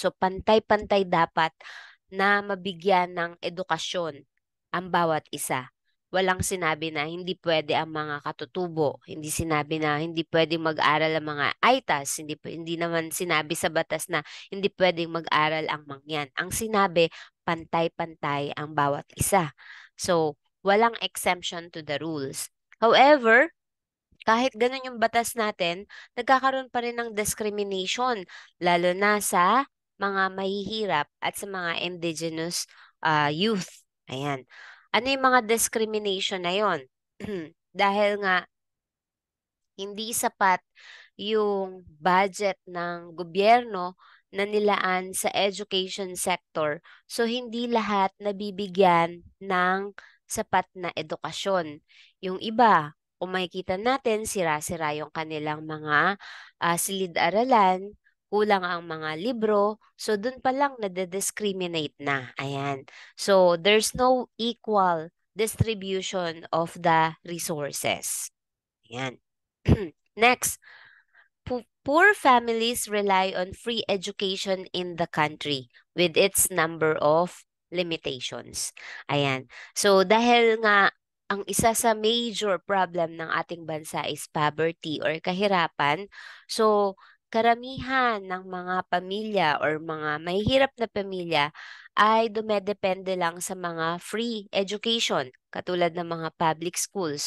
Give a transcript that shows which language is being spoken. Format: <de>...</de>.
<tl>So pantay-pantay dapat na mabigyan ng edukasyon ang bawat isa. Walang sinabi na hindi pwede ang mga katutubo, hindi sinabi na hindi pwedeng mag-aral ang mga ITAS, hindi naman sinabi sa batas na hindi pwedeng mag-aral ang mangyan. Ang sinabi, pantay-pantay ang bawat isa. So, walang</tl> <en>exemption to the rules.</en> <tl>However, kahit ganun yung batas natin, nagkakaroon pa rin ng discrimination, lalo na sa mga mahihirap at sa mga indigenous youth. Ayan. Ano yung mga discrimination na yon? Dahil nga hindi sapat yung budget ng gobyerno na nilaan sa education sector. So, hindi lahat nabibigyan ng sapat na edukasyon. Yung iba, kung makikita natin, sira-sira yung kanilang mga silid-aralan, kulang ang mga libro, so dun pa lang nade-discriminate na. Ayan.</tl> <en>So, there's no equal distribution of the resources. Ayan. Next, poor families rely on free education in the country with its number of limitations.</en> <tl>Ayan. So dahil nga ang isa sa major problem ng ating bansa is poverty or kahirapan, so karamihan ng mga pamilya or mga mahihirap na pamilya ay dumedepende lang sa mga free education, katulad ng mga public school.</tl>